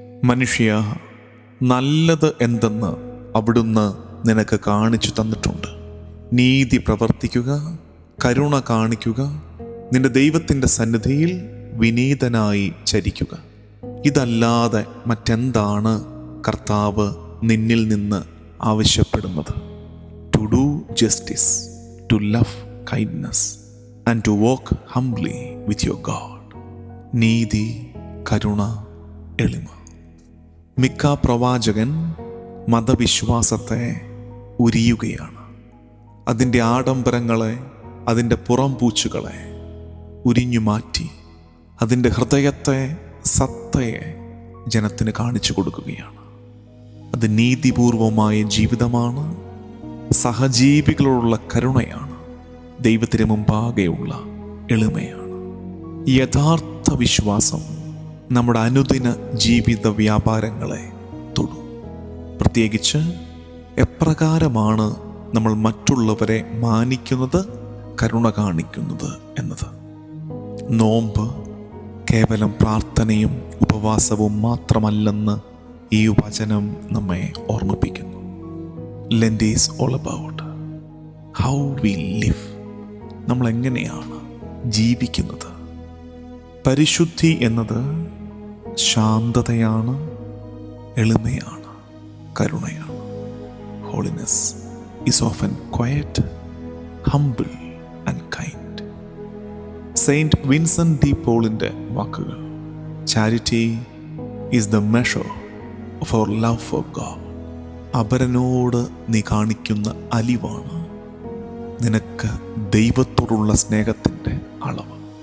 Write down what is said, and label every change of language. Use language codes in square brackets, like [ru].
[ml] മനുഷ്യ, നല്ലത് എന്തെന്ന് അവിടുന്ന് നിനക്ക് കാണിച്ചു തന്നിട്ടുണ്ട്. നീതി പ്രവർത്തിക്കുക, കരുണ കാണിക്കുക, നിന്റെ ദൈവത്തിൻ്റെ സന്നിധിയിൽ വിനീതനായി ചരിക്കുക. ഇതല്ലാതെ മറ്റെന്താണ് കർത്താവ് നിന്നിൽ നിന്ന് ആവശ്യപ്പെടുന്നത്? [en] To do justice, to love kindness, and to walk humbly with your God. [ml] നീതി, കരുണ, എളിമ. മിക്ക പ്രവാചകൻ മതവിശ്വാസത്തെ ഉരിയുകയാണ്. അതിൻ്റെ ആഡംബരങ്ങളെ, അതിൻ്റെ പുറംപൂച്ചുകളെ ഉരിഞ്ഞു മാറ്റി അതിൻ്റെ ഹൃദയത്തെ, സത്തയെ ജനത്തിന് കാണിച്ചു കൊടുക്കുകയാണ്. അത് നീതിപൂർവമായ ജീവിതമാണ്, സഹജീവികളോടുള്ള കരുണയാണ്, ദൈവത്തിന് മുമ്പാകെയുള്ള എളിമയാണ്. യഥാർത്ഥ വിശ്വാസം നമ്മുടെ അനുദിന ജീവിത വ്യാപാരങ്ങളെ തൊടും. പ്രത്യേകിച്ച് എപ്രകാരമാണ് നമ്മൾ മറ്റുള്ളവരെ മാനിക്കുന്നത്, കരുണ കാണിക്കുന്നത് എന്നത്. നോമ്പ് കേവലം പ്രാർത്ഥനയും ഉപവാസവും മാത്രമല്ലെന്ന് ഈ വചനം നമ്മെ ഓർമ്മിപ്പിക്കുന്നു. [en] Lent is all about how we live. [ml] നമ്മൾ എങ്ങനെയാണ് ജീവിക്കുന്നത്. പരിശുദ്ധി എന്നത് ശാന്തതയാണ്, എളിമയാണ്, കരുണയാണ്. [en] Holiness is often quiet, humble and kind. [ml] Saint Vincent D പോളിൻ്റെ വാക്കുകൾ: charity is the measure of our love for God. അപരനോട് നീ കാണിക്കുന്ന അലിവാണ് നിനക്ക് ദൈവത്തോടുള്ള സ്നേഹത്തിൻ്റെ അളവ്.